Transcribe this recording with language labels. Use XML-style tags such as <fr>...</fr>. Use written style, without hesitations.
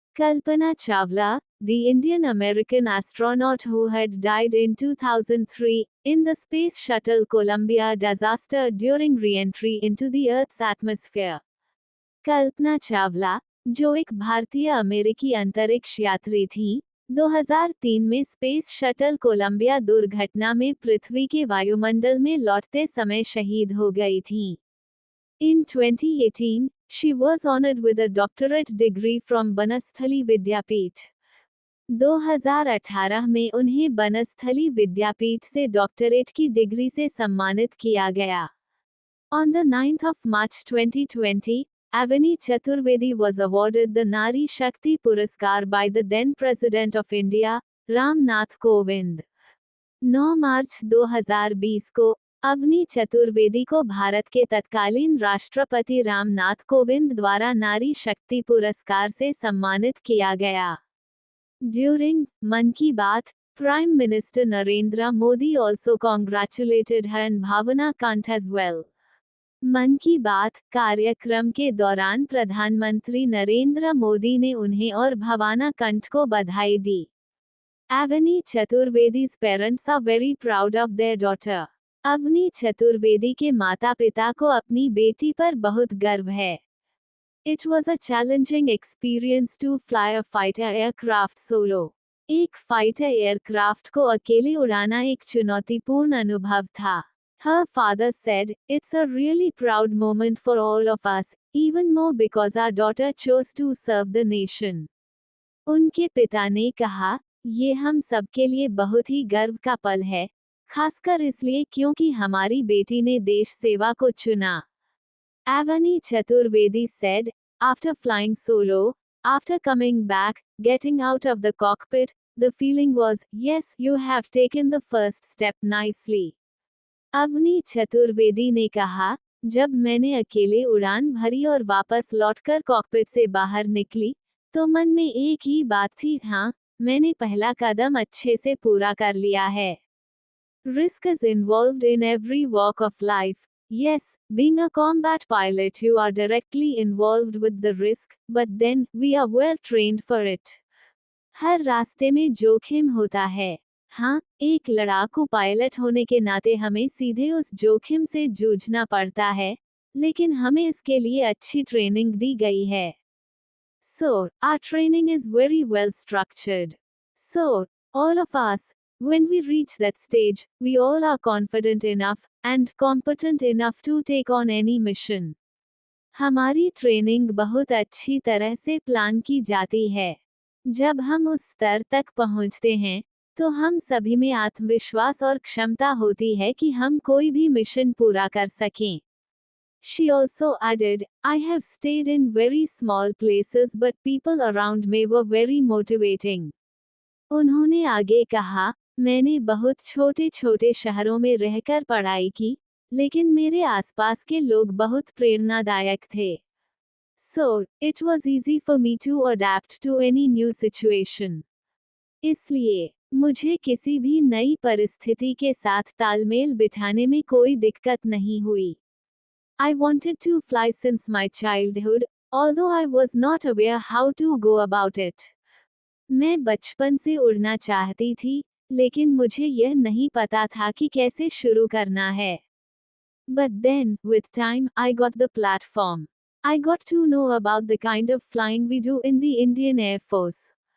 <en>Kalpana Chawla, the Indian American astronaut who had died in 2003 in the Space Shuttle Columbia disaster during re-entry into the Earth's atmosphere।</en> <hi>Kalpana Chawla, जो एक भारतीय अमेरिकी अंतरिक्ष यात्री थीं, 2003 में स्पेस शटल कोलंबिया दुर्घटना में पृथ्वी के वायुमंडल में लौटते समय शहीद हो गई थीं।</hi> <en>In 2018, she was honored with a doctorate degree from Banasthali Vidyapith.</en> <hi>2018 में उन्हें बनस्थली विद्यापीठ से डॉक्टरेट की डिग्री से सम्मानित किया गया।</hi> <en>On the 9th of March 2020, Avani Chaturvedi was awarded the Nari Shakti Puraskar by the then President of India, Ram Nath Kovind।</en> <hi>9 मार्च 2020 को अवनी चतुर्वेदी को भारत के तत्कालीन राष्ट्रपति रामनाथ कोविंद द्वारा नारी शक्ति पुरस्कार से सम्मानित किया गया।</hi> <en>During Mann Ki Baat, Prime Minister Narendra Modi also congratulated her and Bhavana Kant as well।</en> <hi>मन की बात कार्यक्रम के दौरान प्रधानमंत्री नरेंद्र मोदी ने उन्हें और भवाना कंठ को बधाई दी।</hi> <en>Avani Chaturvedi's parents are very proud of their daughter।</en> <hi>Avani Chaturvedi के माता पिता को अपनी बेटी पर बहुत गर्व है।</hi> <en>It was a challenging experience to fly a fighter aircraft solo।</en> <hi>एक फाइटर एयरक्राफ्ट को अकेले उड़ाना एक चुनौतीपूर्ण अनुभव था।</hi> <en>Her father said, "It's a really proud moment for all of us, even more because our daughter chose to serve the nation।"</en> <hi>उनके पिता ने कहा, ये हम सबके लिए बहुत ही गर्व का पल है, खासकर इसलिए क्योंकि हमारी बेटी ने देश सेवा को चुना।</hi> <en>Avani Chaturvedi said, after flying solo, after coming back, getting out of the cockpit, the feeling was, yes, you have taken the first step nicely।</en> <hi>Avani Chaturvedi ने कहा, जब मैंने अकेले उड़ान भरी और वापस लौटकर कॉकपिट से बाहर निकली, तो मन में एक ही बात थी, हाँ, मैंने पहला कदम अच्छे से पूरा कर लिया है।</hi> <en>Risk is involved in every walk of life। Yes, being a combat pilot you are directly involved with the risk, but then, we are well trained for it।</en> <hi>हर रास्ते में जोखिम होता है। हाँ, एक लड़ाकू पायलट होने के नाते हमें सीधे उस जोखिम से जूझना पड़ता है, लेकिन हमें इसके लिए अच्छी ट्रेनिंग दी गई है।</hi> <en>So, our training is very well structured। So, all of us, when we reach that stage, we all are confident enough and competent enough to take on any mission।</en> <hi>हमारी ट्रेनिंग बहुत अच्छी तरह से plan की जाती है। जब हम उस स्तर तक पहुंचते हैं, तो हम सभी में आत्मविश्वास और क्षमता होती है कि हम कोई भी मिशन पूरा कर सकें।</hi> <en>She also added, I have stayed in very small places but people around me were very motivating।</en> <hi>उन्होंने आगे कहा, मैंने बहुत छोटे छोटे शहरों में रहकर पढ़ाई की, लेकिन मेरे आसपास के लोग बहुत प्रेरणादायक थे।</hi> <en>So, it was easy for me to adapt to any new situation।</en> <hi>इसलिए, मुझे किसी भी नई परिस्थिति के साथ तालमेल बिठाने में कोई दिक्कत नहीं हुई।</hi> <en>I wanted to fly since my childhood, although I was not aware how to go about it।</en> <hi>मैं बचपन से उड़ना चाहती थी, लेकिन मुझे यह नहीं पता था कि कैसे शुरू करना है।</hi> <en>But then, with time, I got the platform। I got to know about the kind of flying we do in the Indian Air Force।</en>